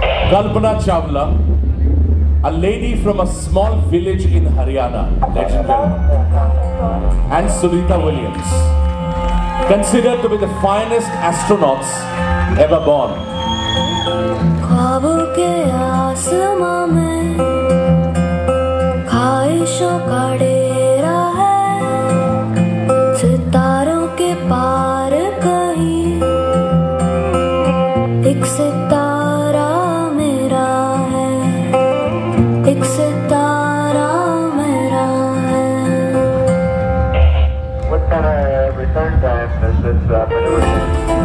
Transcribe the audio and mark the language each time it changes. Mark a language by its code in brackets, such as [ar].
[en] Kalpana Chawla, a lady from a small village in Haryana, ladies and gentlemen, and Sunita Williams, considered to be the finest astronauts ever born. [hi] ख्वाबों के आसमां में ख्वाहिशों का डेरा है, सितारों के पार कहीं एक सितारा मेरा है, एक सितारा मेरा है. [en] What kind of return time does this maneuver take?